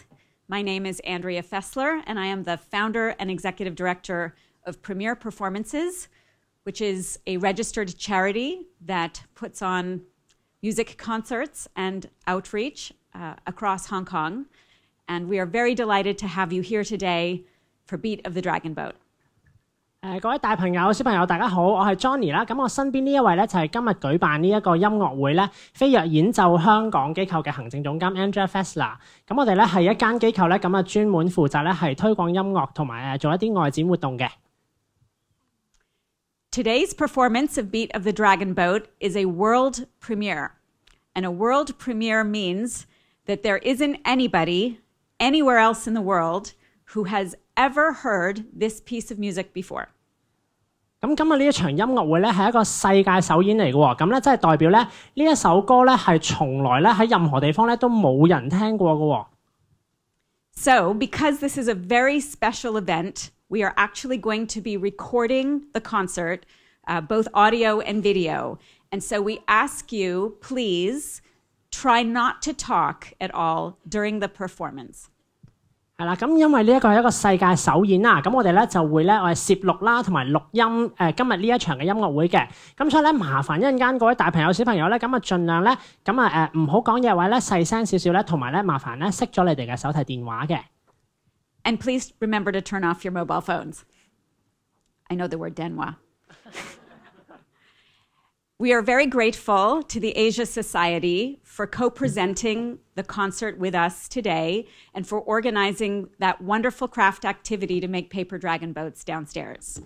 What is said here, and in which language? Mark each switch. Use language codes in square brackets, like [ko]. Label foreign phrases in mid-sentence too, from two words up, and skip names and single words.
[en] My name is Andrea Fessler, and I am the founder and executive director of Premier Performances, which is a registered charity that puts on music concerts and outreach across Hong Kong. And we are very delighted to have you here today for Beat of the Dragon Boat. [yue] 各位大朋友、小朋友，大家好，我係 Johnny 啦。咁我身邊呢一位咧就係今日舉辦呢一個音樂會咧飛躍演奏香港機構嘅行政總監 Andrea Fessler。咁我哋咧係一間機構咧，咁啊專門負責咧係推廣音樂同埋做一啲外展活動嘅。 [en] Today's performance of Beat of the Dragon Boat is a world premiere. And a world premiere means that there isn't anybody anywhere else in the world who has ever heard this piece of music before. [yue] 咁今日呢一場音樂會咧係一個世界首演嚟嘅喎，咁咧即係代表咧呢一首歌咧係從來咧喺任何地方咧都冇人聽過嘅喎。 [en] So, because this is a very special event, we are actually going to be recording the concert, both audio and video. And so we ask you, please, try not to talk at all during the performance. [yue] 係啦，咁因為呢一個係一個世界首演啦，咁我哋咧就會咧我哋攝錄啦同埋錄音今日呢一場嘅音樂會嘅，咁所以咧麻煩一陣間各位大朋友小朋友咧咁啊盡量咧咁啊唔好講嘢或者咧細聲少少咧，同埋咧麻煩咧熄咗你哋嘅手提電話嘅。 [en] And please remember to turn off your mobile phones. I know the word denwa. We are very grateful to the Asia Society for co-presenting the concert with us today and for organizing that wonderful craft activity to make paper dragon boats downstairs.